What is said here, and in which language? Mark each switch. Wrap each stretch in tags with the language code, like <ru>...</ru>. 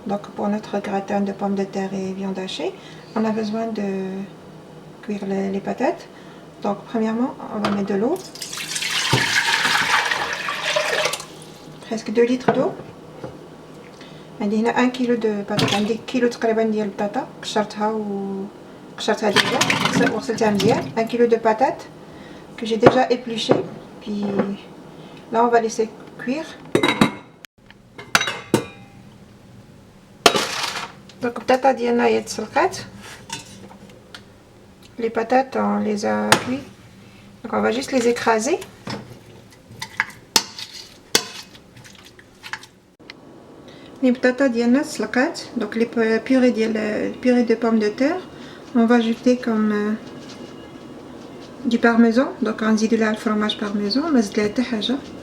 <ar>دونك</ar> <fr>pour notre gratin de pommes de terre et viande hachée, on a besoin de cuire les patates. Donc premièrement on va mettre de l'eau, presque 2 litres d'eau.</fr> <ar>عندي هنا 1 كيلو دو بطاطا، عندي كيلو تقريبا ديال البطاطا قشرتها وقشرتها ديجا وغسلتها مزيان.</ar> <fr>1 كيلو دو باتات que j'ai déjà épluché. Puis là on va laisser cuire.</fr> <ar>Donc البطاطا ديالنا هي تسلقات.</ar> <fr>Les patates on les a cuit. Donc on va juste les écraser. Les patates</fr> <ar>ديالنا تسلقات.</ar> <fr>Donc les purée de pommes de terre, on va ajouter comme du parmesan. Donc</fr> <ar>غنزيدو لها الفرماج parmesan، ما زدت لها حتى حاجه.</ar>